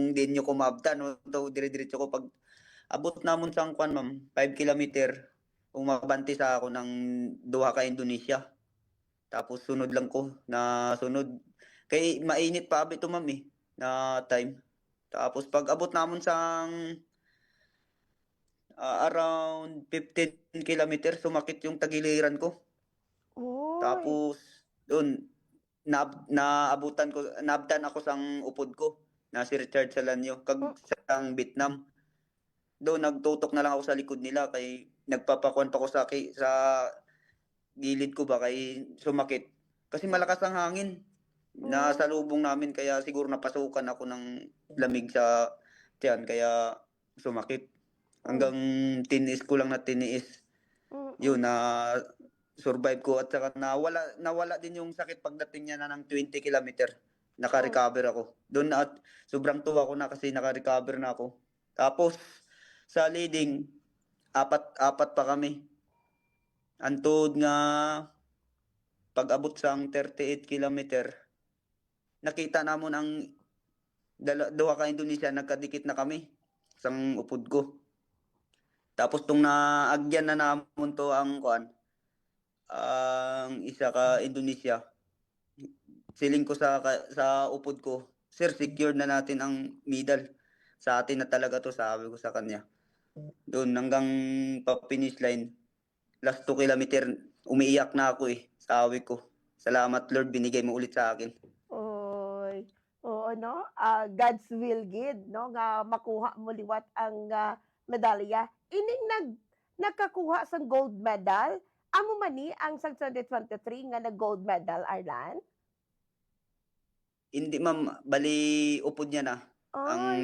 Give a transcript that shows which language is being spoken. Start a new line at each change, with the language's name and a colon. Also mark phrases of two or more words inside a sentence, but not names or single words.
Hiligaynon: Kung di nyo kumabta, no, to dire-diretso ko pag abot namon sa kwan ma'am, 5 kilometer, umabanti sa ako ng duha ka Indonesia. Tapos sunod lang ko na sunod. Kay mainit pa abi to ma'am eh, na time. Tapos pag abot namon sa around 15 kilometer,
Filipino: sumakit yung tagiliran ko. Uy.
Hiligaynon: Tapos doon naabtan ako sang upod ko na si Richard Salanyo kag Mm. sang Vietnam.
Filipino: Doon nagtutok na lang ako sa likod nila kay nagpapakuan pa ko sa gilid ko ba kay sumakit. Kasi malakas ang hangin. Mm. Nasa lubong namin kaya siguro napasukan ako ng lamig sa tiyan kaya sumakit. Mm. Hanggang tinis ko lang na tiniis. Mm. Yun na survive ko at saka nawala din yung sakit pagdating niya na ng 20 kilometer. Mm. Naka-recover ako. Doon at sobrang tuwa ko na kasi naka-recover na ako. Tapos sa leading apat pa kami.
Hiligaynon: Antod nga pag-abot sang 38 kilometer, nakita namon ang duha ka Indonesia nagkadikit na kami sang upod ko. Tapos tong naagyan na namon to ang kuan, ang isa ka Indonesia. Siling ko sa upod ko, sir,
Filipino: secure na natin ang medal. Sa atin na talaga to, sabi ko sa kanya. Doon hanggang pa-finish line, last 2 kilometer, umiiyak na ako eh. Sabi ko, salamat Lord, binigay mo ulit sa akin. Oy. Oo,
Hiligaynon: no?
English: God's will
Hiligaynon: gid, no? Nga makuha mo liwat ang medalya. Ining nagkakuha sang gold medal, amo man ni ang sa 2023 nga nag-gold medal, Arlan? Hindi ma'am, bali upod niya na Ay,